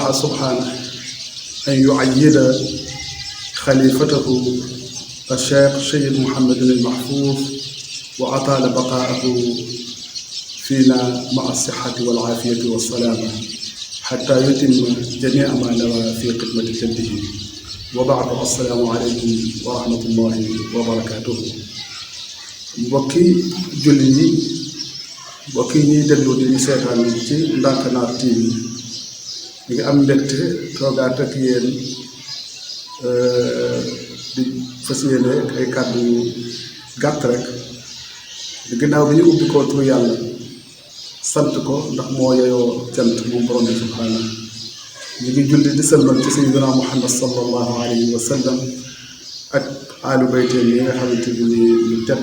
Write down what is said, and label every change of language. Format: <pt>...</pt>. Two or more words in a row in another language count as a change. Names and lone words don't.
<ar>سبحانه أن يعيد خليفته الشيخ سيد محمد المحفوظ وأطال بقاءه فينا مع الصحة والعافية والسلامة حتى يتم جميع ما نوى في خدمة جده وبعد السلام عليكم ورحمة الله وبركاته</ar> <wo>mbokki julli yi mbokki ñuy déglu di ñu seetaan ci Ndank-Nar TV ñu ngi am mbégte toogaat ak yéen di fas yéene ay kàddu yu gàtt rek di ginnaaw bi ñu ubbi ko turu yàlla sant ko ndax moo yeyoo cant moom borom bi subhaana ñu ngi julli di sëlmal ci sayyidina Muhammad</wo> <ar>صلى الله عليه وسلم</ar> <wo>ak</wo> <ar>آل البيت</ar> <wo>yi nga xamante ni ñu tedd</wo>